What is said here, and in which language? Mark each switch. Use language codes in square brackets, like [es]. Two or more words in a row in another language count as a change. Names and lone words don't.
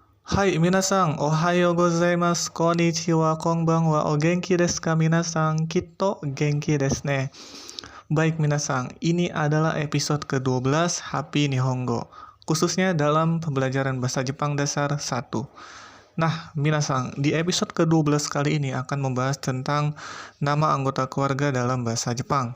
[ja] はい皆さん、おはようございます、こんにちは、こんばんは、お元気ですか皆さん、きっと元気ですね. [id] Baik minasan, ini adalah episode ke-12 Happy Nihongo, khususnya dalam pembelajaran bahasa Jepang dasar 1. Nah, minasan, di episode ke-12 kali ini akan membahas tentang nama anggota keluarga dalam bahasa Jepang.